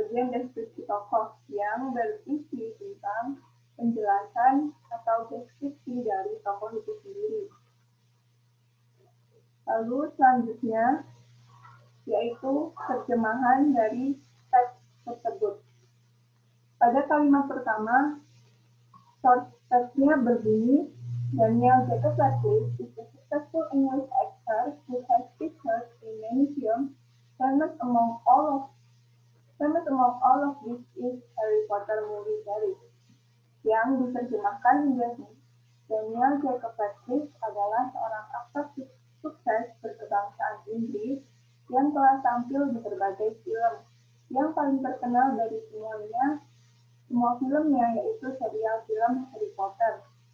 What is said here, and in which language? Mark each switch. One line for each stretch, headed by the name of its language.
Indonesian: deskripsi tokoh yang berisi tentang penjelasan atau deskripsi dari tokoh itu sendiri. Lalu selanjutnya yaitu terjemahan dari teks tersebut. Pada kalimat pertama, source teksnya berbunyi,
English: Daniel Jacob Radcliffe is a successful English actor who has featured in many films. Famous among all of which is Harry Potter movie series.
Indonesian: Yang diterjemahkan menjadi Daniel Jacob Radcliffe adalah seorang aktor sukses berkebangsaan Inggris yang telah tampil di berbagai film. Yang paling terkenal dari semua filmnya yaitu serial film Harry Potter.